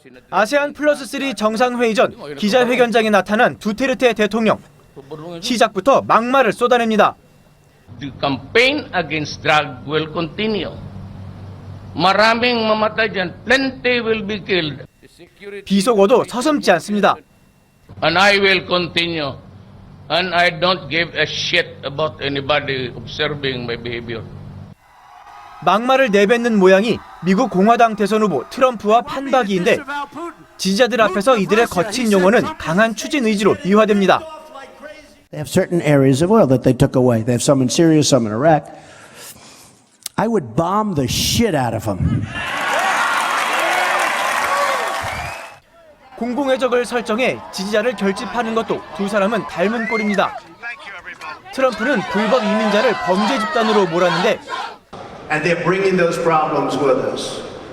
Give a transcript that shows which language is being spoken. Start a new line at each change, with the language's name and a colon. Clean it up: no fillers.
Korean: 아세안 플러스 3 정상회의 전 기자회견장에 나타난 두테르테 대통령. 시작부터 막말을 쏟아냅니다.
English: The campaign against drug will continue.
Filipino: Maraming mamatay dyan.
English: Plenty will be killed.
Korean: 비속어도 서슴지 않습니다.
English: And I will continue. And I don't give a shit about anybody observing my behavior.
Korean: 막말을 내뱉는 모양이 미국 공화당 대선 후보 트럼프와 판박이인데 지지자들 앞에서 이들의 거친 용어는 강한 추진 의지로 이화됩니다.
English: They have certain areas of oil that they took away. They have some in Syria, some in Iraq. I would bomb the shit out of them.
Korean: 공공의적을 설정해 지지자를 결집하는 것도 두 사람은 닮은 꼴입니다. 트럼프는 불법 이민자를 범죄 집단으로 몰았는데
English: And they're bringing those problems with us.